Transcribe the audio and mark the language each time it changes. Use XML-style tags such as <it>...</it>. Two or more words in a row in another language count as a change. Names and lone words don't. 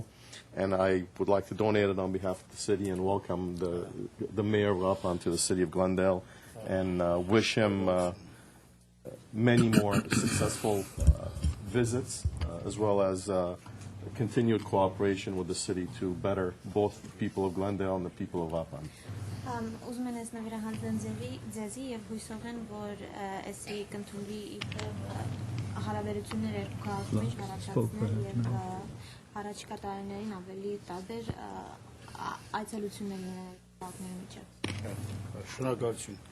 <en>And I would like to donate it on behalf of the city and welcome the mayor up onto the city of Glendale and wish him many more successful visits as well as continued cooperation with the city to better both the people of Glendale and the people of Apan.</en> <hy>Ուզում են ես նվիրահանձեն ձեզի եւ հույսով են, որ էսի կընդունվի իբրև հարաբերություններ երկու քաղաքի մեջ առաջացնել եւ առաջիկա տարիներին ավելի տարբեր այցելություններ լինեն քաղաքների միջև։ Շնորհակալություն։</hy>